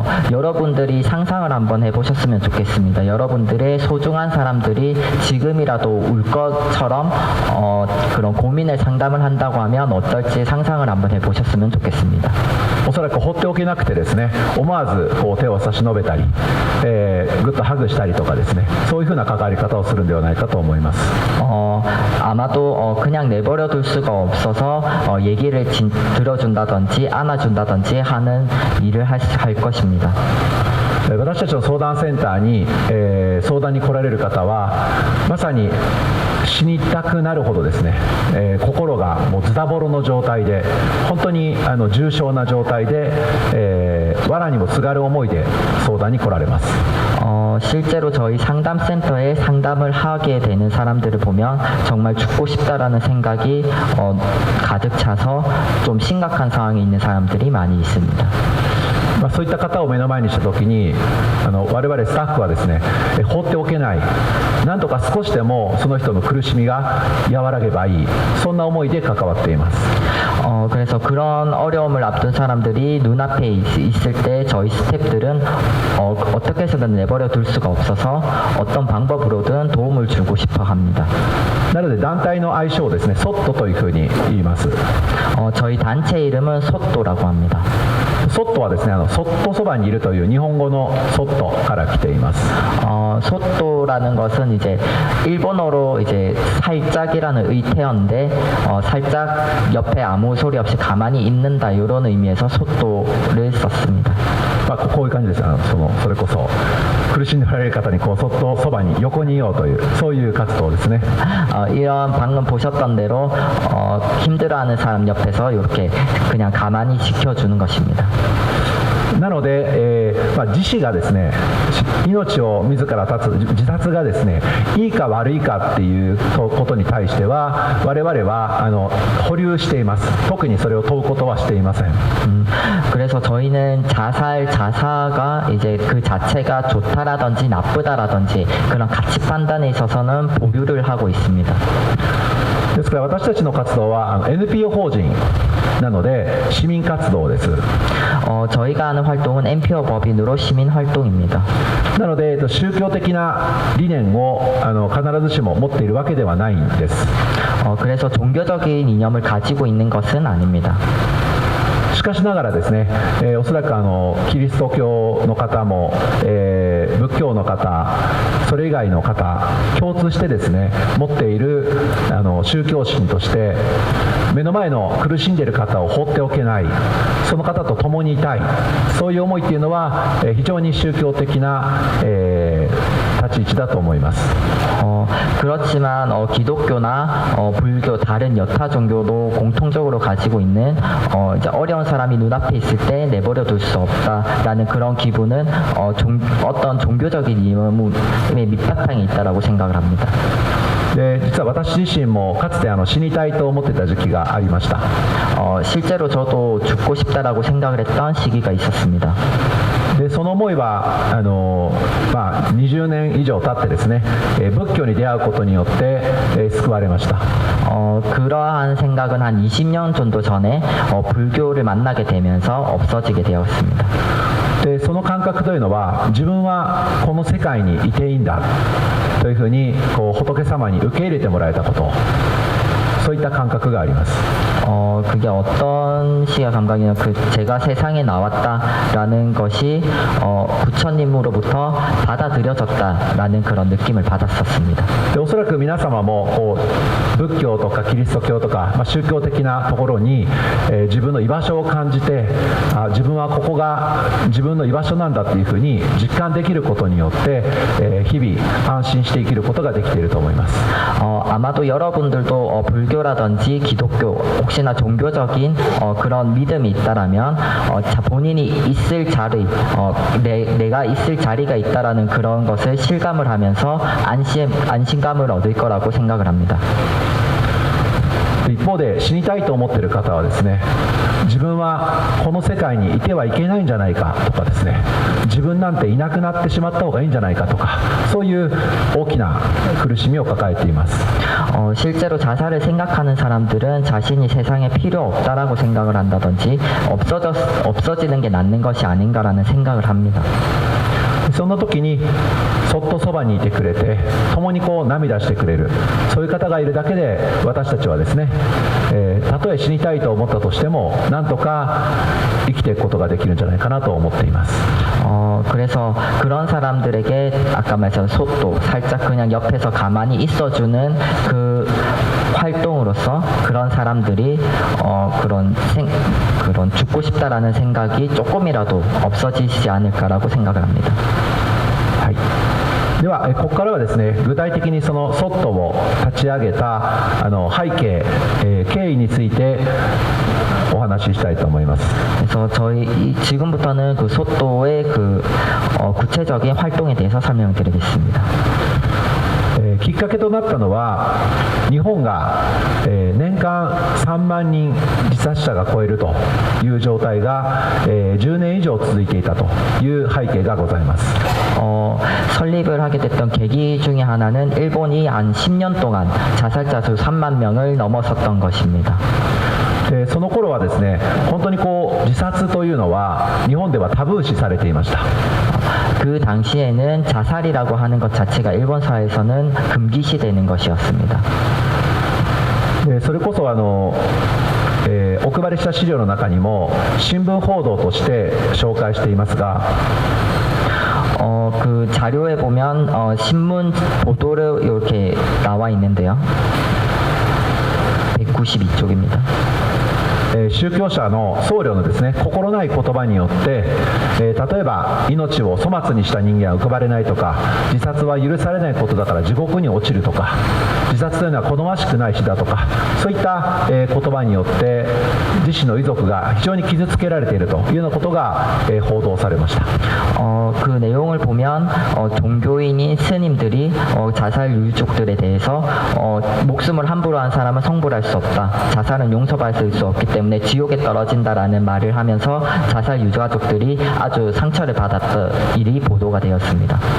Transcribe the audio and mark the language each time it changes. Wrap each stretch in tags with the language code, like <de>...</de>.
<ko>여러분들이 상상을 한번 해보셨으면 좋겠습니다. 여러분들의 소중한 사람들이 지금이라도 울 것처럼 그런 고민을 상담을 한다고 하면 어떨지 상상을 한번 해보셨으면 좋겠습니다.</ko> <ja>おそらく放っておけなくてですね、思わずこう手を差し伸べたり、ぐっとハグしたりとかですね、そういうふうな関わり方をするんではないかと思います。</ja> <ko>아마도 그냥 내버려 둘 수가 없어서 얘기를 들어준다든지 안아준다든지 하는 일을 할 것입니다.</ko> <ja>私たちの相談センターに、相談に来られる方はまさに死にたくなるほどですね、心がもうズタボロの状態で本当に重症な状態で、藁にもすがる思いで相談に来られます。</ja> <ko>실제로 저희 상담센터에 상담을 하게 되는 사람들을 보면 정말 죽고 싶다라는 생각이 가득 차서 좀 심각한 상황에 있는 사람들이 많이 있습니다.</ko> <ja>そういった方を目の前にしたときに我々スタッフはですね、放っておけない、なんとか少しでもその人の苦しみが和らげばいい、そんな思いで関わっています。</ja> <ko>그래서 그런 어려움을 앞둔 사람들이 눈앞에 있을 때 저희 스태프들은 어떻게 해서든 내버려 둘 수가 없어서 어떤 방법으로든 도움을 주고 싶어 합니다.</ko> <ja>なので団体の愛称をですね、ソットというふうに言います。</ja> <ko>저희 단체 이름은 소또라고 합니다.</ko> <ja>そっとはですね、そっとそばにいるという日本語のそっとから来ています。</ja> <ko>소또라는 것은 이제 일본어로 이제 살짝이라는 의태어인데 살짝 옆에 아무 소리 없이 가만히 있는다 이런 의미에서 소또를 썼습니다.</ko> <ja>こういう感じです。それこそ苦しんでおられる方にそっとそばに横にいようというそういう活動ですね。</ja> <ko>이런 방금 보셨던 대로 힘들어하는 사람 옆에서 이렇게 그냥 가만히 지켜주는 것입니다.</ko> <ja>なので、自死がですね、命を自ら絶つ自殺がですね、いいか悪いかっていうことに対しては我々は保留しています。特にそれを問うことはしていません。</ja> <ko>그래서 저희는 자사가 이제 그 자체가 좋다라든지 나쁘다라든지 그런 가치 판단에 있어서는 보류를 하고 있습니다.</ko> <ja>ですから私たちの活動はNPO 法人なので市民活動です。</ja> <ko>저희가 하는 활동은 NPO 법인으로 시민 활동입니다.</ko> <ja>なので宗教的な理念を必ずしも持っているわけではないんです。</ja> <ko>그래서 종교적인 이념을 가지고 있는 것은 아닙니다.</ko> <ja>しかしながらですね、おそらくキリスト教の方も、仏教の方、それ以外の方共通してですね持っている宗教心として目の前の苦しんでいる方を放っておけない、その方と共にいたい、そういう思いっていうのは非常に宗教的な、立ち位置だと思います。</ja> <ko>그렇지만 기독교나 불교 다른 여타 종교도 공통적으로 가지고 있는 이제 어려운 사람이 눈앞에 있을 때 내버려 둘 수 없다라는 그런 기분은 어떤 종교적인 이념의 밑바탕에 있다라고 생각을 합니다.</ko> <ja>で実は私自身もかつて死にたいと思ってた時期がありました。</ja> <ko>실제로 저도 죽고 싶다라고 생각을 했던 시기가 있었습니다.</ko> <ja>でその思いは20年以上経ってですね、仏教に出会うことによって、救われました。</ja> <ko>그러한 생각은 한 20년 정도 전에 불교를 만나게 되면서 없어지게 되었습니다.</ko> <ja>でその感覚というのは自分はこの世界にいていいんだというふうに仏様に受け入れてもらえたこと、そういった感覚があります。</ja> <ko>그게 어떤 시각 감각이냐, 제가 세상에 나왔다라는 것이 부처님으로부터 받아들여졌다라는 그런 느낌을 받았었습니다.</ko> <ja>でおそらく皆様も仏教とかキリスト教とか、宗教的なところに、自分の居場所を感じて、自分はここが自分の居場所なんだというふうに実感できることによって、日々安心して生きることができていると思います。</ja> <ko>아마도 여러분들도 불교라든지 기독교 혹시나 종교적인 그런 믿음이 있다라면 본인이 있을 자리, 내가 있을 자리가 있다라는 그런 것을 실감을 하면서 안심감을 얻을 거라고 생각을 합니다.</ko> <ja>一方で死にたいと思っている方はですね、自分はこの世界にいてはいけないんじゃないかとかですね、自分なんていなくなってしまった方がいいんじゃないかとか、そういう大きな苦しみを抱えています。</ja> <ko>실제로 자살을 생각하는 사람들은 자신이 세상에 필요 없다라고 생각을 한다든지 없어지는 게 낫는 것이 아닌가라는 생각을 합니다.</ko> <ja>そんな時にそっとそばにいてくれて共に涙してくれる、そういう方がいるだけで私たちはですね、たとえ死にたいと思ったとしてもなんとか生きていくことができるんじゃないかなと思っています。</ja> <ko>그래서 그런 사람들에게 아까 말씀한 소또 살짝 그냥 옆에서 가만히 있어주는 그 활동으로서 그런 사람들이 그런 죽고 싶다라는 생각이 조금이라도 없어지지 않을까라고 생각을 합니다.</ko> <ja>はい、ではここからはですね具体的にそのソットを立ち上げた背景、経緯についてお話ししたいと思います。</ja> <ko>그래서 지금부터는 그 소또의 구체적인 활동에 대해서 설명드리겠습니다.</ko> <ja>きっかけとなったのは日本が、年間3万人自殺者が超えるという状態が、10年以上続いていたという背景がございます。</ja> <ko>설립을 하게 됐던 계기 중에 하나는 일본이 한 10년 동안 자살자 수 3만 명을 넘어섰던 것입니다.</ko> <ja>その頃はですね本当に自殺というのは日本ではタブー視されていました。</ja> <ko>그 당시에는 자살이라고 하는 것 자체가 일본 사회에서는 금기시되는 것이었습니다.</ko> <ja>それこそお配りれした資料の中にも新聞報道として紹介していますが、</ja> <ko>그 자료에 보면 신문 보도로 이렇게 나와 있는데요. 192쪽입니다.</ko> <ja>宗教者の僧侶のですね心ない言葉によって、例えば命を粗末にした人間は浮かばれないとか、自殺は許されないことだから地獄に落ちるとか、自殺というのは好ましくない死だとか、そういった、言葉によって自身の遺族が非常に傷つけられているというようなことが、報道されました。</ja> <ko>그 내용을 보면 종교인인 스님들이 자살 유족들에 대해서 목숨을 함부로 한 사람은 성불할 수 없다, 자살은 용서받을 수 없기 때문에 지옥에 떨어진다라는 말을 하면서 자살 유가족들이 아주 상처를 받았던 일이 보도가 되었습니다.</ko>